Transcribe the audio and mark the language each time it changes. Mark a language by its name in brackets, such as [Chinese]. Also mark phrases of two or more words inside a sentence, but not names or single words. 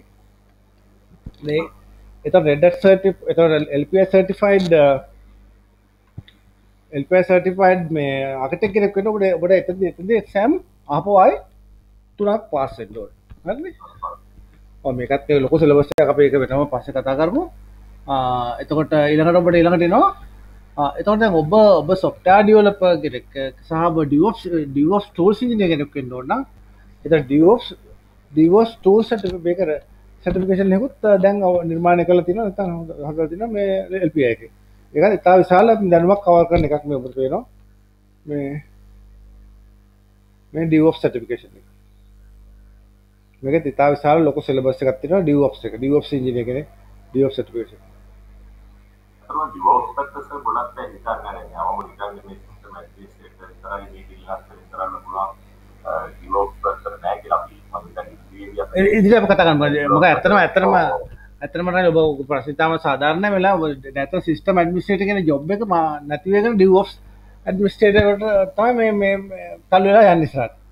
[Sinhala] මේ එතකොට Red Hat Certified එතකොට LPI certified මේ architect කෙනෙක් වෙනකොට ඔබට එතනදී exam ආපහු ආයි 3ක් පාස් වෙන්න ඕනේ. හරිනේ? ඔව් මේකත් ලොකු සිලබස් එකක් අපි ඒක වෙනම පස්සේ කතා කරමු. එතකොට ඊළඟට ඔබට ඊළඟට එනවා එතකොට දැන් ඔබ [English] software developer [Sinhala] කෙනෙක් සහ ඔබ [English] DevOps tools engineer [Sinhala] කෙනෙක් වෙන්න ඕන නම් එතකොට [English] DevOps tools certification [Sinhala] එකකුත් දැන් නිර්මාණය කරලා තියෙනවා නැත්නම් හදලා තියෙනවා මේ LPI එකේ. ඒක ඉතා විශාල දැනුමක් කවර් කරන එකක් මේ ඔබට පේනවා. මේ [English] DevOps certification [Sinhala] එක. මේක ඉතා විශාල ලොකු සිලබස් එකක් තියෙනවා DevOps එක. [English] DevOps engineer කෙනෙක් DevOps certification. [Sinhala] DevOps පැත්තට ගොඩක් දැන් හිතන්නේ නැහැ. අවම හිතන්නේ මේ [English] system administrator [Sinhala] විතරයි මේක ඉල්ලස් කරන්න පුළුවන්. DevOps පැත්තට නැහැ කියලා අපි මම හිතන්නේ ඉතින් අපි කතා කරමු. මොකද ඇත්තටම ඔබ ප්‍රශ්න ඉතාම සාධාරණ වෙලා නැත්නම් [English] system administrator [Sinhala] කියන ජොබ් එක නැති වෙගෙන [English] DevOps administrator [Sinhala] වලට තමයි මේ තල්ලු වෙලා යන්නේ ඉස්සරහට.